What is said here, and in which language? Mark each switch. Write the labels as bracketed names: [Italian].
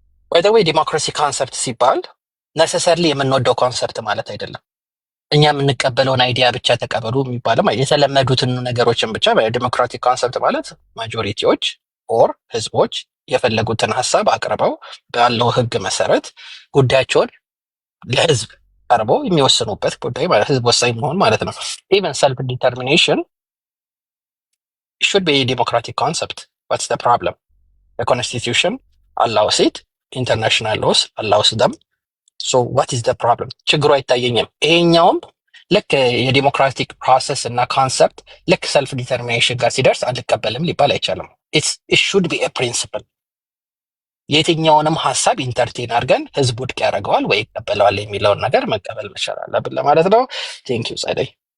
[English] ባይ ዘ ዌይ [Amharic] ዲሞክራሲ ኮንሰፕት ሲባል ነሰሰርሊ የምንወደው ኮንሰፕት ማለት አይደለም። እኛ የምንቀበለውን አይዲያ ብቻ ተቀበሉ የሚባልም የተለመዱትን ነገሮችን ብቻ ዲሞክራቲክ ኮንሰፕት ማለት ማጆሪቲዎች ኦር ህዝቦች የፈለጉትን ሀሳብ አቅርበው ባለው ህግ መሰረት ጉዳያቸውን ለህዝብ ቀርበው የሚወስኑበት ጉዳይ ማለት ህዝብ ወሳኝ መሆን ማለት ነው። [English] ኢቨን ሰልፍ ዲተርሚኔሽን It should be a democratic concept. What's the problem? The constitution allows it. International laws allows them. So what is the problem? [Amharic] ችግሩ አይታየኝም። ይሄኛውም ልክ የዲሞክራቲክ ፕሮሰስ እና ኮንሰፕት ልክ ሰልፍ ዲተርሚኔሽን ጋር ሲደርስ አልቀበልም ሊባል አይቻልም። [English] it should be a principle. [Amharic] የትኛውንም ሀሳብ ኢንተርቴን አድርገን ህዝብ ውድቅ ያደርገዋል ወይ ይቀበለዋል የሚለውን ነገር መቀበል መቻል አለብን ለማለት ነው። [English] ቴንክ ዩ [Amharic] ጸደይ።